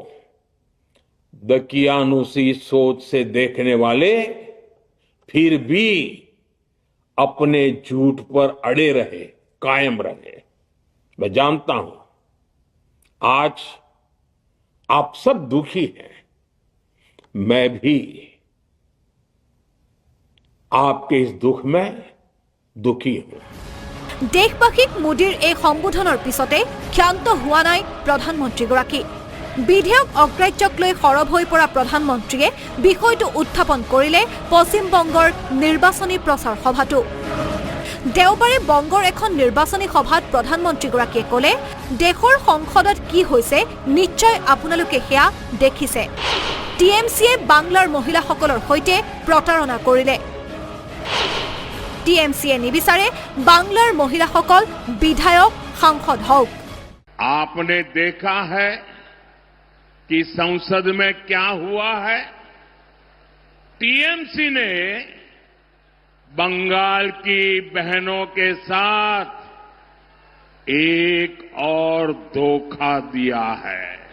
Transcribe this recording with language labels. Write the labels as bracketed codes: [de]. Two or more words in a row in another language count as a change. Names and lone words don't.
[hi] दकियानुसी सोच से देखने वाले फिर भी अपने झूठ पर अड़े रहे, कायम रहे। मैं जानता हूं आज आप सब दुखी हैं, मैं भी आपके इस दुख में दुखी हूं। [as] দেশবাসীক মোদীৰ এই সম্বোধনৰ পিছতে ক্ষান্ত হোৱা নাই প্ৰধানমন্ত্ৰীগৰাকী। বিধেয়ক অগ্ৰাহ্যক লৈ সৰব হৈ পৰা প্ৰধানমন্ত্ৰীয়ে বিষয়টো উত্থাপন কৰিলে পশ্চিম বংগৰ নিৰ্বাচনী প্ৰচাৰ সভাটো। দেওবাৰে বংগৰ এখন নিৰ্বাচনী সভাত প্ৰধানমন্ত্ৰীগৰাকীয়ে ক'লে, দেশৰ সংসদত কি হৈছে নিশ্চয় আপোনালোকে সেয়া দেখিছে। টিএমচিয়ে বাংলাৰ মহিলাসকলৰ সৈতে প্ৰতাৰণা কৰিলে। টিএমচিয়ে নিবিচাৰে বাংলাৰ মহিলাসকল বিধায়ক সাংসদ হওক। [hi] आपने देखा है कि संसद में क्या हुआ है। टीएमसी ने बंगाल की बहनों के साथ एक और धोखा दिया है।